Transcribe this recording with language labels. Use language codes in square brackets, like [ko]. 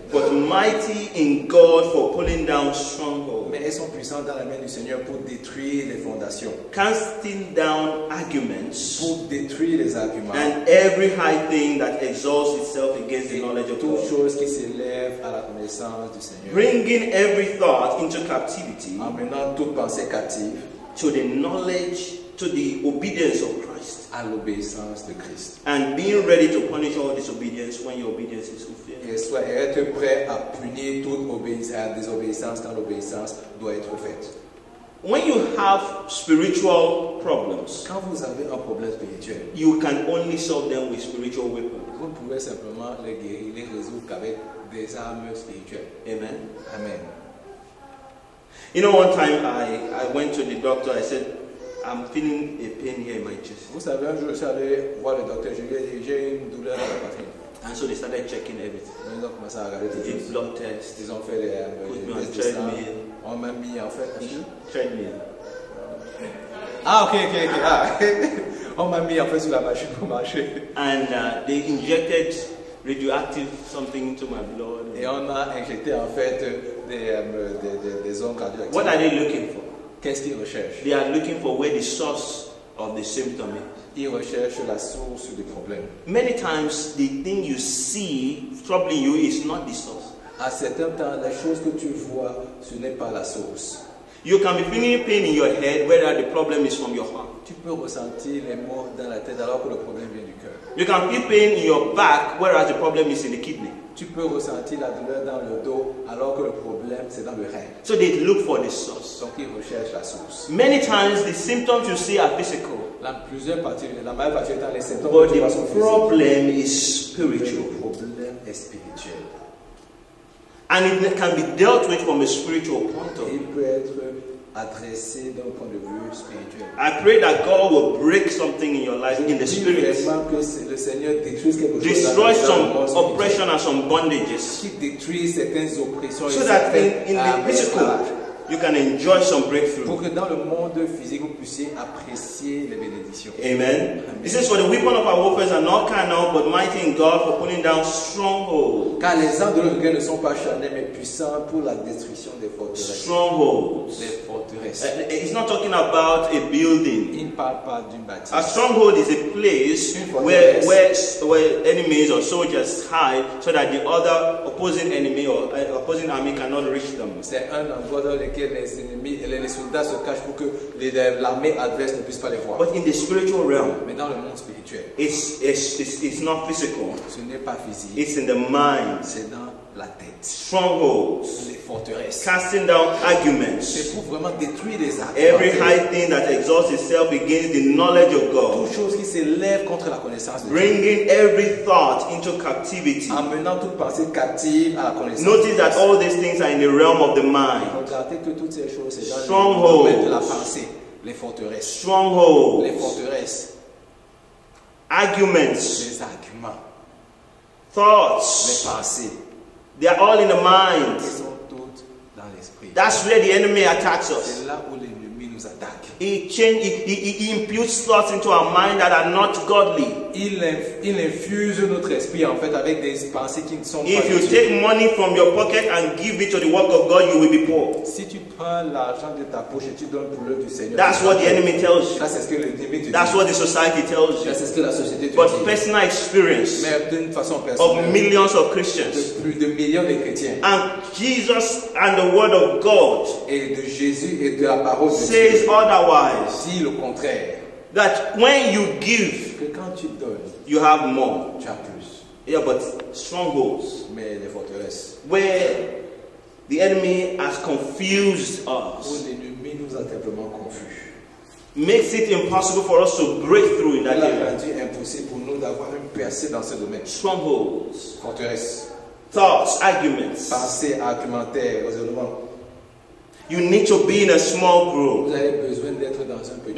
[en] but mighty in God for pulling down strongholds, [fr] mais elles sont puissantes dans la main du Seigneur pour détruire les fondations, [en] casting down arguments [fr] pour détruire les arguments, [en] and every high thing that exalts itself against the knowledge of [fr] toute [en] God, [fr] chose qui s'élève à la connaissance du Seigneur, [en] bringing every thought into captivity [fr] emmenant toute pensée captive [en] to the knowledge, to the obedience of Christ, [fr] à l'obéissance de Christ. [en] and being ready to punish all disobedience when your obedience is fulfilled. [fr] Et être prêt à punir toute désobéissance quand l'obéissance doit être faite. [en] When you have spiritual problems, [fr] Quand vous avez un problème spirituel, [en] you can only solve them with spiritual weapons. [fr] vous ne pouvez simplement les guérir, les résoudre qu'avec des armes spirituelles. [en] Amen. [fr] Amen. [en] You know, one time I went to the doctor. I said, I'm feeling a pain here in my chest. [fr] Vous savez, un jour, je suis allé voir le docteur, je lui ai dit, j'ai une douleur dans la poitrine. [en] And so they started checking everything. [fr] Ils ont commencé à regarder [en] They [fr] toutes [en] did [fr] choses. [en] blood tests, [fr] Ils ont fait [en] put me on [fr] tests de sang. [en] treadmill, [fr] On m'a mis en fait. [en] treadmill. Ah, ok. Ah. [fr] On m'a mis en fait sur la machine pour marcher. [en] And they injected radioactive something into my blood. [fr] Et on a injecté en fait des ondes radioactives. [en] What are they looking for? [fr] Qu'est-ce qu'ils recherchent? [en] They are looking for where the source of the symptom is. [fr] Ils recherchent la source du problème. [en] Many times the thing you see troubling you is not the source. [fr] À certains temps, les choses que tu vois, ce n'est pas la source. [en] You can be feeling pain in your head, whether the problem is from your heart. [fr] Tu peux ressentir les maux dans la tête alors que le problème vient du cœur. [en] You can feel pain in your back, whereas the problem is in the kidney. [fr] Tu peux ressentir la douleur dans le dos alors que le problème c'est dans le rein. [en] So they look for the source. [fr] Donc ils recherchent la source. [en] Many times the symptoms you see are physical, [fr] La majeure partie du temps, les symptômes [en] but [fr] de façon [en] the [fr] physique. [en] problem is [fr] Mais [en] spiritual. [fr] le problème est spirituel. [en] And it can be dealt with from a spiritual point of [fr] Et il [en] view. [fr] peut être adressé d'un point de vue spirituel. [en] I pray that God will break something in your life in the [fr] Je prie [en] spirit. [fr] vraiment que le Seigneur détruise quelque chose [en] Destroy [fr] dans le [en] some [fr] monde spirituel. [en] oppression and some bondages. [fr] Qui détruise certaines oppressions [en] So [fr] et [en] that [fr] certaines [en] in the physical, you can enjoy some breakthrough. [fr] pour que dans le monde physique vous puissiez apprécier les bénédictions. Amen. [en] It says, for the weapon of our warfare are not carnal, but mighty in God for pulling down strongholds. [fr] Car les armes de notre guerre ne sont pas charnelles mais puissantes pour la destruction des forteresses. [en] Strongholds. [fr] Les forteresses. [en] It's not talking about a building. [fr] Il ne parle pas d'une bâtisse. [en] A stronghold is a place where enemies or soldiers hide so that the other opposing enemy or opposing army cannot reach them. [fr] C'est un endroit dans lequel les ennemis et les soldats se cachent pour que l'armée adverse ne puisse pas les voir. [en] But in the spiritual realm, [fr] Mais dans le monde spirituel, [en] it's not physical. [fr] ce n'est pas physique, [en] It's in the mind. [fr] c'est dans la tête. [en] Strongholds. [fr] Les forteresses. [en] Casting down arguments. [fr] C'est pour vraiment détruire les armes. [en] Every high thing that exalts itself against the knowledge of God. [fr] Toute chose qui s'élève contre la connaissance de Dieu. [en] Bringing every thought into captivity. [fr] Amenant toute pensée captive à la connaissance. [en] Notice that all these things are in the realm of the mind. [fr] Regardez que toutes ces choses, c'est dans le [en] Strongholds. [fr] domaine de la pensée. Les forteresses. [en] Strongholds. [fr] Les forteresses. [en] Arguments. [fr] Les arguments. Les [en] Thoughts. [fr] pensées. [en] They are all in the mind. [fr] Elles sont toutes dans l'esprit. [en] That's where the enemy attacks us. [fr] C'est là où l'ennemi nous attaque. [en] He imputes thoughts into our mind that are not godly. [fr] Il infuse notre esprit en fait avec des pensées qui ne sont pas [en] If you [fr] de Dieu. [en] take money from your pocket and give it to the work of God, you will be poor. [fr] Si tu prends l'argent de ta poche et tu donnes pour l'œuvre du Seigneur, [en] That's what the enemy tells you. [fr] ça c'est ce que l'ennemi te dit. [en] That's what the society tells [fr] Ça [en] you. [fr] c'est ce que la société te [en] But [fr] dit. [en] personal experience [fr] Mais d'une façon [en] of [fr] personnelle, [en] millions of Christians [fr] de plus de millions de chrétiens [en] and Jesus and the Word of God [fr] et de Jésus et de la parole de [en] says [fr] Dieu [en] otherwise. [fr] dit le contraire. [en] That when you give, [fr] Que quand tu donnes, [en] you have more. [fr] tu as plus. [en] Yeah, but strongholds [fr] Mais les forteresses, [en] where the enemy has confused [fr] où [en] us [fr] l'ennemi nous a simplement confus, [en] makes it impossible for us to break through in that [fr] il a [en] area. [fr] rendu impossible pour nous d'avoir une percée dans ce domaine. [en] Strongholds, [fr] Forteresses, [en] thoughts, arguments. [fr] pensées, argumentaires, raisonnements. [en] You need to be in a small [fr] Vous [en] group. [fr] avez besoin d'être dans un petit